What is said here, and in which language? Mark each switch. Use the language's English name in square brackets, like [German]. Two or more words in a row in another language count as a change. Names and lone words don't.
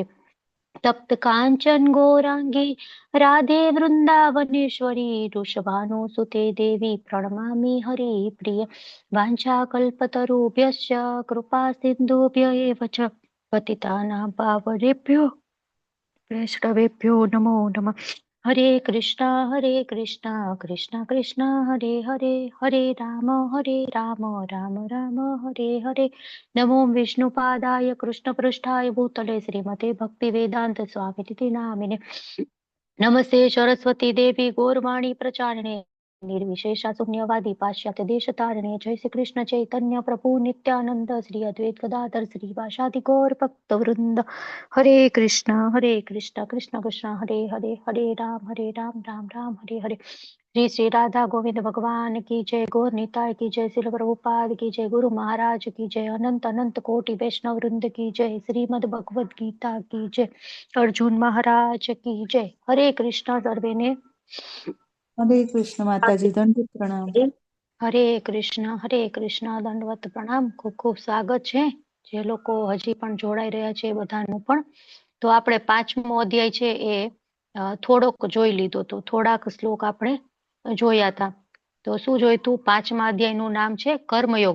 [Sanskrit] तप्त कांचन गौरांगी राधे वृंदावनेश्वरी वृषभानुसुते देवी प्रणमामि हरिप्रिय. वाञ्छाकल्पतरुभ्यश्च कृपा सिन्धुभ्य एव च पतितानां पावनेभ्यो वैष्णवेभ्यो नमो नमः. हरे कृष्णा कृष्णा कृष्णा हरे हरे, हरे राम राम राम हरे हरे. नमो विष्णुपादाय कृष्णपृष्ठाय भूतले श्रीमते भक्तिवेदांत स्वामिनिति नामिने. नमस्ते सरस्वती देवी गौरवाणी प्रचारिणे निर्विशेषा शून्यवादी पाश्चात्य देशतारिणे. जय श्री कृष्ण चैतन्य प्रभु नित्यानंद श्री अद्वैत गदाधर श्रीवासादि गौर भक्त वृंद. हरे कृष्ण कृष्ण कृष्ण हरे हरे, हरे राम राम राम हरे हरे. [Hindi] श्री श्री राधा गोविंद भगवान की जय, गौर निताय की जय, श्रील प्रभुपाद की जय, गुरु महाराज की जय, अनंत अनंत कोटि वैष्णव वृंद की जय, श्रीमद भगवद गीता की जय, अर्जुन महाराज की जय. [Gujarati] હરે કૃષ્ણ સર્વેને. હરે કૃષ્ણ માતાજી, દંડવત પ્રણામ. હરે કૃષ્ણ દંડવત પ્રણામ. ખૂબ ખૂબ સ્વાગત છે જે લોકો હજી પણ જોડાઈ રહ્યા છે એ બધાનું પણ. તો આપણે 5મો અધ્યાય છે એ થોડોક જોઈ લીધો, તો થોડાક શ્લોક આપણે જોયા હતા. તો શું જોઈતું? 5મા અધ્યાયનું નામ છે કર્મયોગ.